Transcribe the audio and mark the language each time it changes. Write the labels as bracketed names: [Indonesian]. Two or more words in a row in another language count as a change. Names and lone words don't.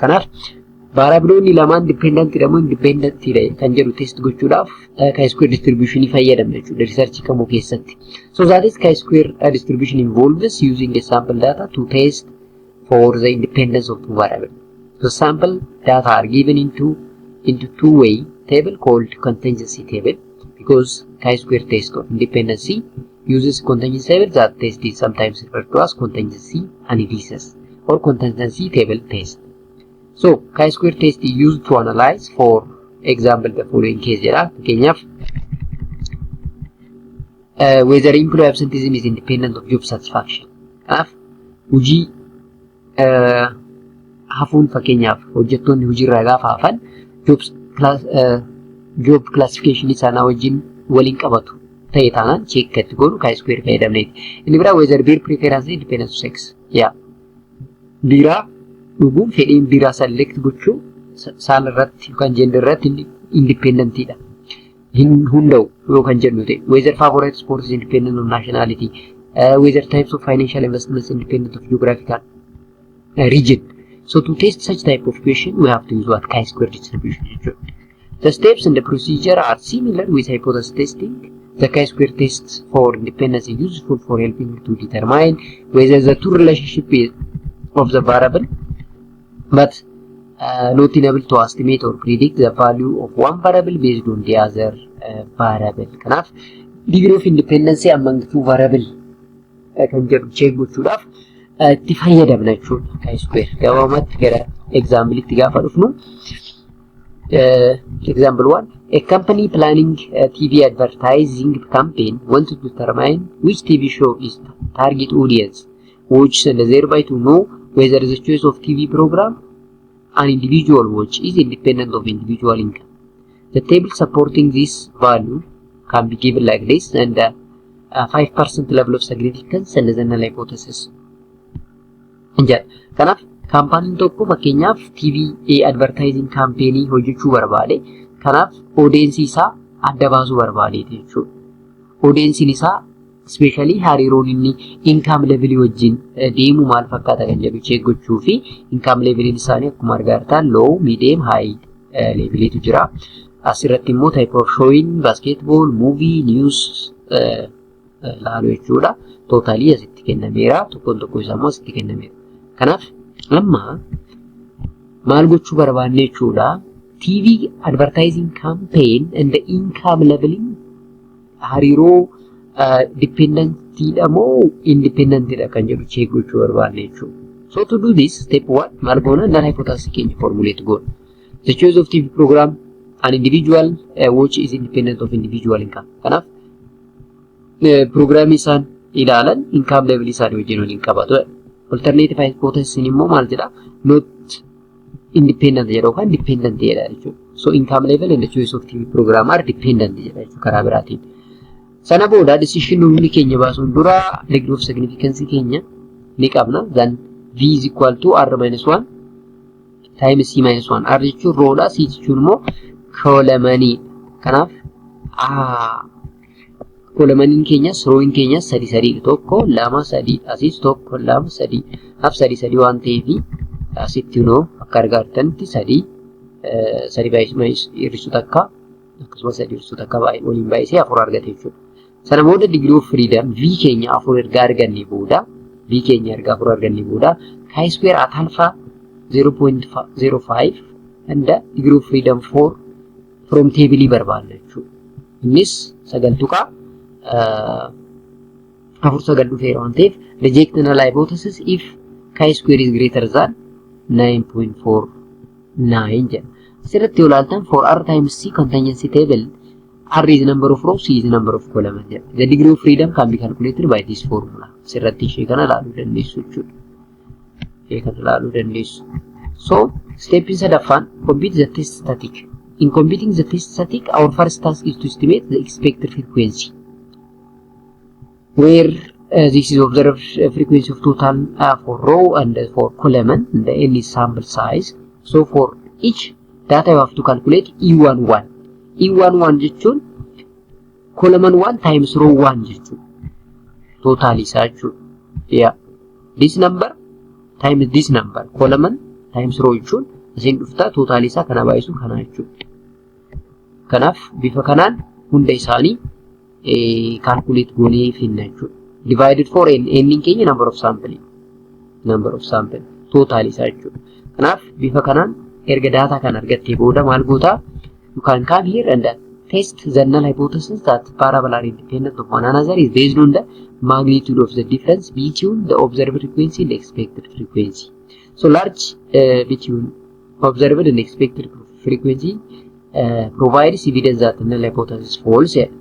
[Oromo] Kanaaf variabloonni lamaan dependent jedhamu independent kan jedhu test gochuudhaaf [English] chi-square distribution [Oromo] fayyadamna jechuudha research kamuu keessatti. [English] So that is chi-square distribution involves using the sample data to test for the independence of two variables. So sample data are given into two-way table called contingency table, because chi-square test of independency uses contingency table. That test is sometimes referred to as contingency analysis or contingency table test. So chi-square test is used to analyze, for example, the following case jira. Whether employee absenteeism is independent of job satisfaction. [Oromo] Hojii hafuun fakkeenyaaf hojjettoonni hojiirraa gaafa hafan [English] job classification [Oromo] isaanii wajjin waliin qabatu ta'e taanaan check itti godhu chi-square fayyadamneeti. Inni biraa [English] whether beer preference independent of sex. [Oromo] Biiraa dhuguun fedhiin biiraa select gochuu saala irratti yookaan gender irratti independentidha. Hunda'u yookaan jennu ta'e [English] whether favorite sport is independent of nationality, whether types of financial investments independent of geographical region. So to test such type of question, we have to use what chi-square distribution. The steps and the procedure are similar with hypothesis testing. The chi-square test for independence is useful for helping to determine whether the two relationship of the variable, but not able to estimate or predict the value of one variable based on the other variable. [Oromo] Kanaaf [English] degree of independence among two variable [Oromo] kan jedhu check gochuudhaaf itti fayyadamna jechuudha chi-square. Gabaabumatti gara example itti gaafa dhufnu, [English] example 1, a company planning a TV advertising campaign wanted to determine which TV show is target audience, which and thereby to know whether the choice of TV program an individual watch is independent of individual income. The table supporting this value can be given like this, and 5% level of significance and the null hypothesis. [Oromo] Kanaaf kaampaaniin tokko fakkeenyaaf [English] TV advertising campaign [Oromo] hojjechuu barbaade, kanaaf audience isaa adda baasuu barbaade jechuudha. Audience isaa especially hariiroon inni [English] income level [Oromo] wajjin deemu maal fakkaata kan jedhu check gochuu fi [English] income level [Oromo] isaanii akkuma argaa jirtan [English] low, medium, high [Oromo] leveltu jira. Asirratti immoo [English] type of showing, basketball, movie, news [Oromo] laalu jechuudha. Totally asitti kennameera, tokkoon tokko isaa immoo asitti kennameera. Kanaaf amma maal gochuu barbaanne jechuudha, [English] TV advertising campaign and the income leveling [Oromo] hariiroo dependentidha moo independentidha kan jedhu check gochuu barbaanne jechuudha. [English] So to do this, step 1, [Oromo] maal goona, [English] null hypothesis [Oromo] keenya formulate goona. [English] The choice of TV program an individual watch is independent of individual income. [Oromo] Kanaaf program isaan ilaalan income level isaanii wajjin waliin qabatu. [English] Alternative hypothesis [Oromo] immoo maal jedha, [English] not independent [Oromo] jedha yookaan dependent jedha jechuudha. So income level and the choice of TV program are dependent jedha jechuudha karaa biraatiin. Sana booda decision nuyi keenya baasuun dura [English] degree of significance [Oromo] keenya ni qabna. [English] Then V is equal to R minus 1 times C minus 1. [Oromo] R jechuun roodha, C jechuun immoo koolomanii. Kanaaf koolomaniin keenya, rooyin keenya sadi tokko, lama, sadi, asis tokko, lama, sadi, af sadi waan ta'eef asitti akka argaa jirtanitti sadi baay'ee hir'isuu takka akkasumas sadi hir'isuu takka waliin baay'isee afur argate jechuudha. Sana booda [English] degree of freedom V [Oromo] keenya afur erga arganne booda [English] chi-square at alpha 0.05 and degree of freedom 4 from table [Oromo] barbaadna jechuudha. Innis 9 tuqaa afur 9 dhufeera waan ta'eef [English] reject null hypothesis if chi-square is greater than 9.49 [Oromo] jedha. Asirratti yoo ilaaltan [English] for R times C contingency table, R is number of rows, C is number of columns. The degree of freedom can be calculated by this formula. [Oromo] Asirratti ishee kana ilaaluu dandeessu jechuudha. [English] So step in sadaffaan compute the test static. In computing the test static, our first task is to estimate the expected frequency, where this is observed frequency of total for row and for column, and the n is sample size. So for each data you have to calculate E11. [Oromo] E11 jechuun [English] column 1 times row 1 [Oromo] jechuun total isaa jechuudha. [English] Yeah, this number times this number, column times row [Oromo] jechuun isin dhufta total isaa kana baay'isuun kana jechuudha. Kanaaf bifa kanaan hunda isaanii calculate goonee finna jechuudha. [English] Divided for n, n keenya number of sample. [Oromo] total isaa jechuudha. Kanaaf bifa kanaan erga data kan argattee booda maal goota? [English] You can come here and test the null hypothesis that variable are independent of one another is based on the magnitude of the difference between the observed frequency and expected frequency. So large between observed and expected frequency provides evidence that the null hypothesis false.